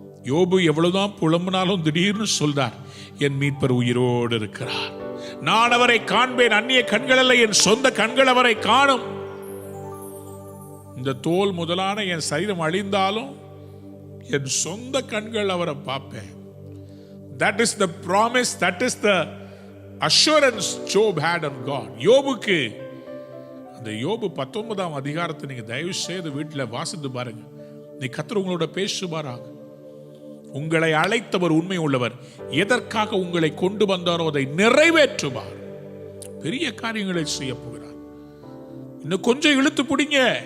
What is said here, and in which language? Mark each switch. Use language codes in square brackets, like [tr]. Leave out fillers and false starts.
[ta] யோபு எவ்வளவுதான் புலம்பினாலும் திடீர்னு சொல்றார், என் மீட்பர் உயிரோடு இருக்கிறார், நான் அவரை காண்பேன், அந்நிய கண்கள் அல்ல, என் சொந்த கண்கள் அவரை காணும். இந்த தோல் முதலான என் சரீரம் அழிந்தாலும் என் சொந்த கண்கள் அவரை பார்ப்பேன். [en] That is the promise, that is the assurance Job had on God. [ta] யோபுக்கு அந்த யோபு 19 அதிகாரத்தை நீங்க தயவு செய்து வீட்டில் வாசித்து பாருங்க. நீ கர்த்தர் உங்களோட பேசுவாராக. உங்களை அழைத்தவர் உண்மை உள்ளவர், எதற்காக உங்களை கொண்டு வந்தாரோ அதை நிறைவேற்றுவார். பெரிய காரியங்களை செய்ய போகிறார். இன்னும் கொஞ்சம் இழுத்து பிடிங்க.